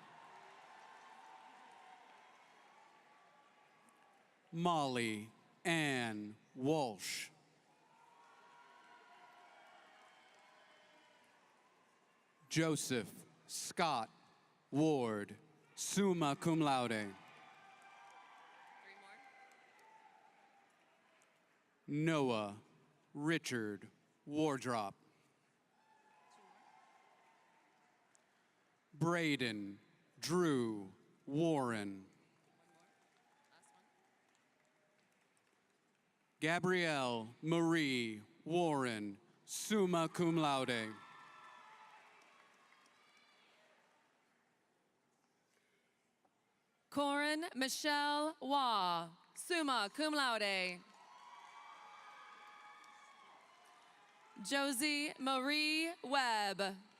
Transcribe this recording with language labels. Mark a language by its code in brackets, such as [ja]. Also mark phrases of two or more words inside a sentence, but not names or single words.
[en] Molly Ann Walsh. Joseph Scott Ward, [la] summa cum laude. [en] Noah Richard Wardrop. Braden Drew Warren. Gabrielle Marie Warren, [la] summa cum laude. [en] Corin Michelle Waugh, [la] summa cum laude. [en] Josie Marie Webb.